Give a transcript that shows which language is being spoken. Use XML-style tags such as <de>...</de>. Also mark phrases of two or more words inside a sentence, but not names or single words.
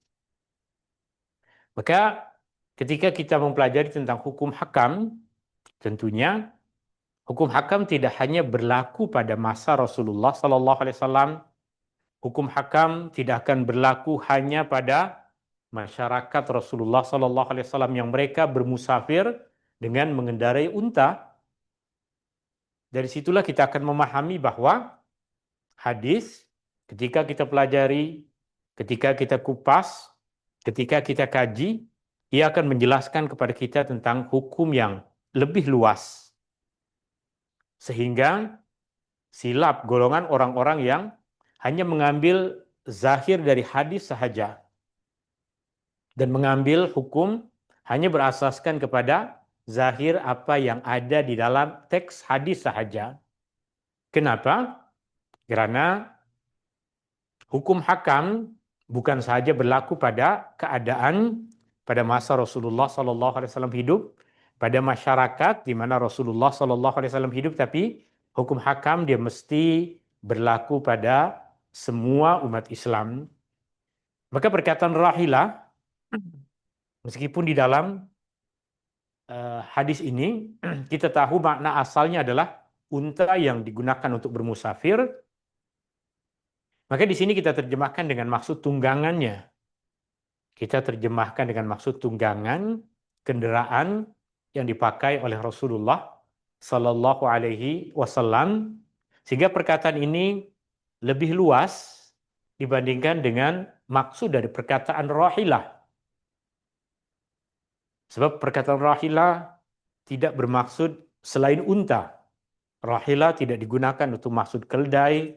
<ms>Maka ketika kita mempelajari tentang hukum hakam, tentunya hukum hakam tidak hanya berlaku pada masa</ms> <ar>رسول الله صلى الله عليه وسلم.</ar> <ms>Hukum hakam tidak akan berlaku hanya pada masyarakat</ms> <ar>رسول الله صلى الله عليه وسلم</ar> <ms>yang mereka bermusafir dengan mengendarai unta. Dari situlah kita akan memahami bahwa hadis ketika kita pelajari, ketika kita kupas, ketika kita kaji, ia akan menjelaskan kepada kita tentang hukum yang lebih luas. Sehingga silap golongan orang-orang yang hanya mengambil zahir dari hadis sahaja dan mengambil hukum hanya berasaskan kepada zahir apa yang ada di dalam teks hadis sahaja. Kenapa? Karena hukum hakam bukan sahaja berlaku pada keadaan pada masa</ms> <ar>رسول الله صلى الله عليه وسلم</ar> <ms>hidup, pada masyarakat di mana</ms> <ar>رسول الله صلى الله عليه وسلم</ar> <ms>hidup, tapi hukum hakam dia mesti berlaku pada semua umat Islam. Maka perkataan rahilah, meskipun di dalam hadis ini kita tahu makna asalnya adalah unta yang digunakan untuk bermusafir, maka di sini kita terjemahkan dengan maksud tunggangannya. Kita terjemahkan dengan maksud tunggangan, kendaraan yang dipakai oleh</ms> <ar>رسول الله صلى الله عليه وسلم,</ar> <ms>sehingga perkataan ini lebih luas dibandingkan dengan maksud dari perkataan rahilah. Sebab perkataan rahilah tidak bermaksud selain unta. Rahilah tidak digunakan untuk maksud keldai.</ms>